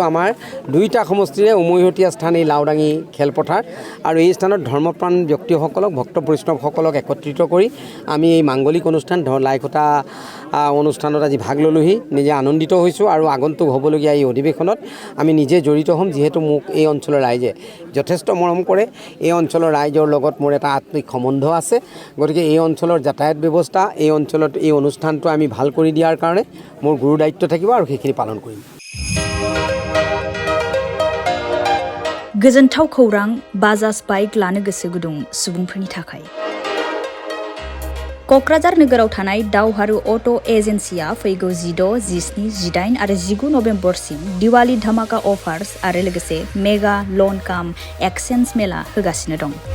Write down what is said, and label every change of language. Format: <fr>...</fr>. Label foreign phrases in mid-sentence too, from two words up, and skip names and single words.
<as>আমাৰ দুইটা সমষ্টিৰে উমৈহতীয়া স্থান এই লাওডাঙি খেলপথাৰ আৰু এই স্থানত ধৰ্মপ্ৰাণ ব্যক্তিসকলক ভক্ত বৈষ্ণৱসকলক একত্ৰিত কৰি আমি এই মাংগলিক অনুষ্ঠান লাইখুটা অনুষ্ঠানত আজি ভাগ ললোহি নিজে আনন্দিত হৈছোঁ আৰু আগন্তুক হ'বলগীয়া এই অধিৱেশনত আমি নিজে জড়িত হ'ম যিহেতু মোক এই অঞ্চলৰ ৰাইজে যথেষ্ট মৰম কৰে এই অঞ্চলৰ ৰাইজৰ লগত মোৰ এটা আত্মিক সম্বন্ধ আছে গতিকে এই অঞ্চলৰ যাতায়াত ব্যৱস্থা এই অঞ্চলত এই অনুষ্ঠানটো আমি ভাল কৰি দিয়াৰ কাৰণে মোৰ গুৰু দায়িত্ব থাকিব আৰু সেইখিনি পালন কৰিম</as> <brx>गोजोनथाव खौरां बाजाज बाइक लानो गोसो गुदुं सुबुंफोरनि थाखाय क'क्राझार नोगोराव थानाय दावहारु अट' एजेन्सिया फैगौ 16, 17, 18 आरो 19 नभेम्बरसिम दिवाली धमाका अफार्स आरो लोगोसे</brx> <en>mega loan cum exchange mela</en> <brx>होगासिनो दं</brx>